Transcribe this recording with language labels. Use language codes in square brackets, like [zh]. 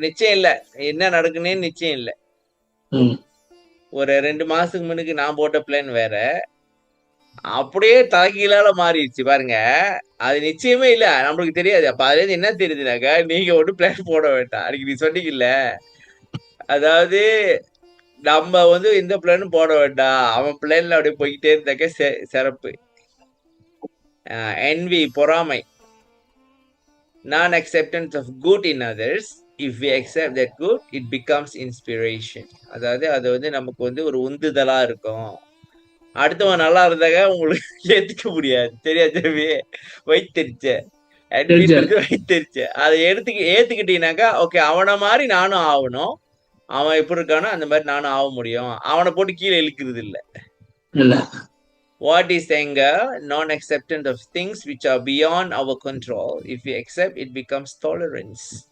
[ta] நிச்சயம் இல்ல, என்ன நடக்குன்னே நிச்சயம் இல்ல. ஒரு 2 மாசத்துக்கு முன்னுக்கு நான் போட்ட பிளான் வேற, அப்படியே தலைகீழால மாறிடுச்சு பாருங்க. அது நிச்சயமே இல்ல, நம்மளுக்கு தெரியாது. அப்ப அதுல இருந்து என்ன தெரியுதுனாக்கா, நீங்க ஒன்றும் பிளான் போட வேண்டாம். அன்னைக்கு நீ சொன்னீங்கல்ல, அதாவது நம்ம வந்து எந்த பிளானும் போட வேண்டாம், அவன் பிளான்ல அப்படியே போய்கிட்டே இருந்தாக்க சிறப்பு. [en] envy, பொறாமை, non acceptance of good in others. If we accept that good, it becomes inspiration. [ta] அதாவது அது வந்து நமக்கு வந்து ஒரு உந்துதலா இருக்கும். அடுத்தவன் நல்லா இருந்தாக்க உங்களுக்கு ஏத்துக்க முடியாது. தெரியாது, வைத்தறிச்ச வைத்தறிச்ச அதை ஏத்துக்கிட்டீங்கன்னாக்கா, ஓகே அவனை மாதிரி நானும் ஆகணும், அவன் எப்படி இருக்கானோ அந்த மாதிரி நானும் ஆக முடியும். அவனை போட்டு கீழே இழுக்கிறது இல்ல. [en] What is anger? Non-acceptance of things which are beyond our control. If we accept, it becomes tolerance.